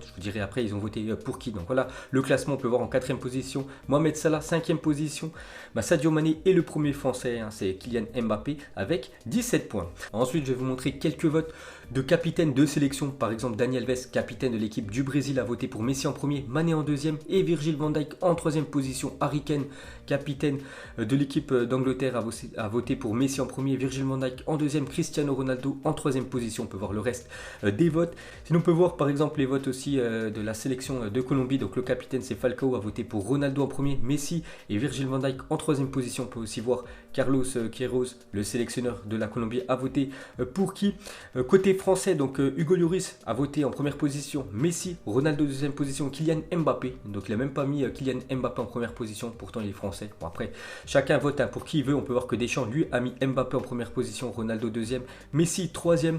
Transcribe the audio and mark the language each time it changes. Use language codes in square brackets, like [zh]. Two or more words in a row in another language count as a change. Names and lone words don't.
[fr] Je vous dirai après ils ont voté pour qui. Donc voilà le classement, on peut voir en 4e position Mohamed Salah, 5e position Sadio Mané, et le premier français c'est Kylian Mbappé avec 17 points. Ensuite je vais vous montrer quelques votes de capitaines de sélection. Par exemple Dani Alves, capitaine de l'équipe du Brésil, a voté pour Messi en premier, Mané en 2e et Virgil van Dijk en 3e position. Harry Kane, capitaine de l'équipe d'Angleterre, a voté pour Messi en premier, Virgil van Dijk en 2e, Cristiano Ronaldo en 3e position. On peut voir le reste des votes. Sinon on peut voir par exemple les votes aussi de la sélection de Colombie. Donc le capitaine c'est Falcao, a voté pour Ronaldo en premier, Messi et Virgil van Dijk en 3e position. On peut aussi voir Carlos Queiroz, le sélectionneur de la Colombie, a voté pour qui. Côté français, donc Hugo Lloris a voté en première position, Messi, Ronaldo 2e position, Kylian Mbappé. Donc il n'a même pas mis Kylian Mbappé en première position, pourtant il est français. Bon, après, chacun vote pour qui il veut. On peut voir que Deschamps, lui, a mis Mbappé en première position, Ronaldo 2e, Messi 3e.